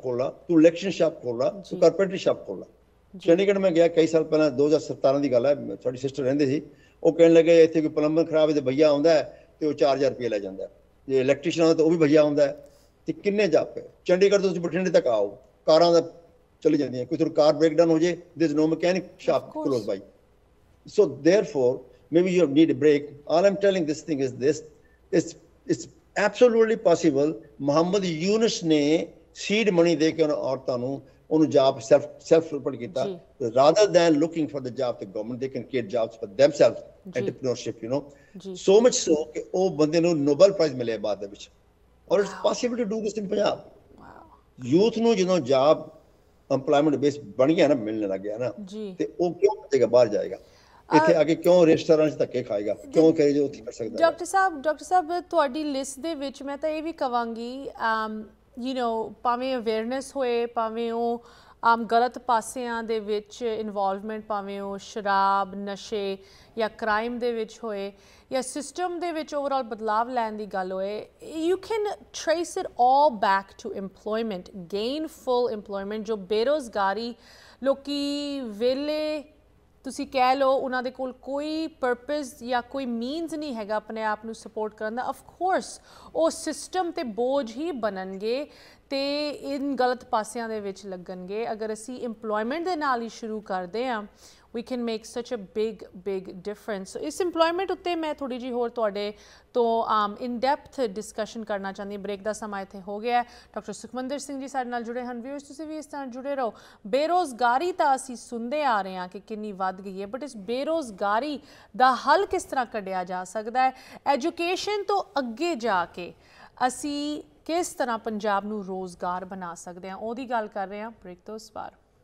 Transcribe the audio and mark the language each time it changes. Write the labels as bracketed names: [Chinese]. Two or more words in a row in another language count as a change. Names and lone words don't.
[Punjabi] ਖੋਲ ਲਾ ਤੂੰ [English] electrician shop [Punjabi] ਖੋਲ ਲਾ ਤੂੰ [English] carpentry shop [Punjabi] ਖੋਲ ਲਾ ਚੰਡੀਗੜ੍ਹ ਮੈਂ ਗਿਆ ਕਈ ਸਾਲ ਪਹਿਲਾਂ 2017 ਦੀ ਗੱਲ ਹੈ ਸਾਡੀ ਸਿਸਟਰ ਰਹਿੰਦੇ ਸੀ ਉਹ ਕਹਿਣ ਲੱਗੇ ਇੱਥੇ ਕੋਈ ਪਲੰਬਰ ਖਰਾਬ ਹੈ ਤੇ ਭਈਆ ਆਉਂਦਾ ਤੇ ਉਹ 4000 ਰੁਪਏ ਲੈ ਜਾਂਦਾ ਜੇ ਇਲੈਕਟ੍ਰੀਸ਼ੀਅਨ ਆਉਂਦਾ ਤਾਂ ਉਹ ਵੀ ਭਈਆ ਆਉਂਦਾ ਤੇ ਕਿੰਨੇ ਜਾਪੇ ਚੰਡੀਗੜ੍ਹ ਤੋਂ ਤੁਸੀਂ ਬਠਿੰਡੇ ਤੱਕ ਆਓ ਕਾਰਾਂ ਦਾ ਚਲੀ ਜਾਂਦੀਆਂ ਕੋਈ ਤੁਹਾਨੂੰ ਕਾਰ [English] break down [Punjabi] ਹੋ ਜੇ [English] there is no mechanic shop close by so therefore maybe you need a break all I'm telling this thing is this it's absolutely possible [Punjabi] ਮੁਹੰਮਦ ਯੂਨਸ ਨੇ ਸੀਡ ਮਨੀ ਦੇ ਕੇ ਉਹਨਾਂ ਔਰਤਾਂ ਨੂੰ ਉਹਨੂੰ [English] job self-employed [Punjabi] ਕੀਤਾ [English] rather than looking for the job the government they can create jobs for themselves entrepreneurship you know so much so [Punjabi] ਕਿ ਉਹ ਬੰਦੇ ਨੂੰ ਨੋਬਲ ਪ੍ਰਾਈਜ਼ ਮਿਲਿਆ ਬਾਅਦ ਦੇ ਵਿੱਚ ਔਰ [English] it's possible to do this in Punjab youth [Punjabi] ਨੂੰ ਜਦੋਂ [English] job employment base [Punjabi] ਬਣ ਗਿਆ ਨਾ ਮਿਲਣ ਲੱਗ ਗਿਆ ਨਾ ਤੇ ਉਹ ਕਿਉਂ ਭੱਜੇਗਾ ਬਾਹਰ ਜਾਏਗਾ ਇੱਥੇ ਆ ਕੇ ਕਿਉਂ ਰੈਸਟੋਰੈਂਟ 'ਚ ਧੱਕੇ ਖਾਏਗਾ ਕਿਉਂ ਕਹੇ ਜੋ ਉੱਥੇ ਕਰ ਸਕਦਾ ਡਾਕਟਰ ਸਾਹਿਬ ਤੁਹਾਡੀ ਲਿਸਟ ਦੇ ਵਿੱਚ ਮੈਂ ਤਾਂ ਇਹ ਵੀ ਕਵਾਂਗੀ [English] you know [Punjabi] ਭਾਵੇਂ ਅਵੇਅਰਨੈਸ ਹੋਏ ਭਾਵੇਂ ਉਹ ਗਲਤ ਪਾਸਿਆਂ ਦੇ ਵਿੱਚ ਇਨਵੋਲਵਮੈਂਟ ਭਾਵੇਂ ਉਹ ਸ਼ਰਾਬ ਨਸ਼ੇ ਜਾਂ ਕ੍ਰਾਈਮ ਦੇ ਵਿੱਚ ਹੋਏ ਜਾਂ ਸਿਸਟਮ ਦੇ ਵਿੱਚ ਓਵਰਆਲ ਬਦਲਾਵ ਲੈਣ ਦੀ ਗੱਲ ਹੋਏ [English] you can trace it all back to employment gainful employment [Punjabi] ਜੋ ਬੇਰੁਜ਼ਗਾਰੀ ਲੋਕੀ ਵੇਲੇ ਤੁਸੀਂ ਕਹਿ ਲਓ ਉਹਨਾਂ ਦੇ ਕੋਲ ਕੋਈ ਪਰਪਸ ਜਾਂ ਕੋਈ ਮੀਨਸ ਨਹੀਂ ਹੈਗਾ ਆਪਣੇ ਆਪ ਨੂੰ ਸਪੋਰਟ ਕਰਨ ਦਾ [English] of course [Punjabi] ਉਹ ਸਿਸਟਮ ਤੇ ਬੋਝ ਹੀ ਬਣਨਗੇ ਤੇ ਇਨ ਗਲਤ ਪਾਸਿਆਂ ਦੇ ਵਿੱਚ ਲੱਗਣਗੇ ਅਗਰ ਅਸੀਂ ਇੰਪਲੋਇਮੈਂਟ ਦੇ ਨਾਲ ਹੀ ਸ਼ੁਰੂ ਕਰਦੇ ਹਾਂ [English] we can make such a big difference [Punjabi] so ਇਸ ਇੰਪਲੋਇਮੈਂਟ ਉੱਤੇ ਮੈਂ ਥੋੜੀ ਜਿਹੀ ਹੋਰ ਤੁਹਾਡੇ ਤੋਂ [English] in depth discussion [Punjabi] ਕਰਨਾ ਚਾਹੁੰਦੀ ਬ੍ਰੇਕ ਦਾ ਸਮਾਂ ਇੱਥੇ ਹੋ ਗਿਆ ਡਾਕਟਰ ਸੁਖਮੰਦਰ ਸਿੰਘ ਜੀ ਸਾਡੇ ਨਾਲ ਜੁੜੇ ਹਨ ਵਿਊਅਰਸ ਤੁਸੀਂ ਵੀ ਇਸ ਤਰ੍ਹਾਂ ਜੁੜੇ ਰਹੋ ਬੇਰੁਜ਼ਗਾਰੀ ਤਾਂ ਅਸੀਂ ਸੁਣਦੇ ਆ ਰਹੇ ਹਾਂ ਕਿ ਕਿੰਨੀ ਵੱਧ ਗਈ ਹੈ ਬਟ ਇਸ ਬੇਰੁਜ਼ਗਾਰੀ ਦਾ ਹੱਲ ਕਿਸ ਤਰ੍ਹਾਂ ਕੱਢਿਆ ਜਾ ਸਕਦਾ ਹੈ ਐਜੂਕੇਸ਼ਨ ਤੋਂ ਅੱਗੇ ਜਾ ਕੇ ਅਸੀਂ ਕਿਸ ਤਰ੍ਹਾਂ ਪੰਜਾਬ ਨੂੰ ਰੋਜ਼ਗਾਰ ਬਣਾ ਸਕਦੇ ਹਾਂ ਉਹਦੀ ਗੱਲ ਕਰ ਰਹੇ ਹਾਂ ਬ੍ਰੇਕ ਤੋਂ ਇਸ ਵਾਰ